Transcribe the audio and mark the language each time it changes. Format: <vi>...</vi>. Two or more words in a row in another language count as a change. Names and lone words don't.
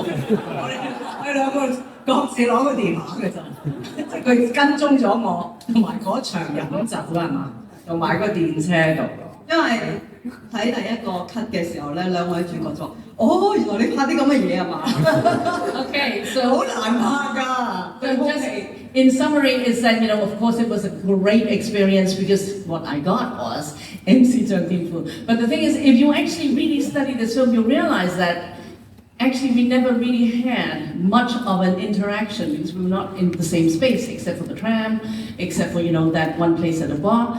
<yue>我哋兩個各自攞個電話嘅咋，即係佢跟蹤咗我，同埋嗰場飲酒係嘛，同埋個電車度。因為睇第一個 cut 嘅時候咧，兩位主角就話：哦，原來你拍啲咁嘅嘢係嘛</yue> <en>Okay, so</en> <yue>好難拍㗎。</yue> <en>just in summary is that, you know, of course it was a great experience because what I got was MC Zhang Dingfu. But the thing is, if you actually really study this film, you realize that actually we never really had much of an interaction because we were not in the same space except for the tram, except for, you know, that one place at a bar.</en>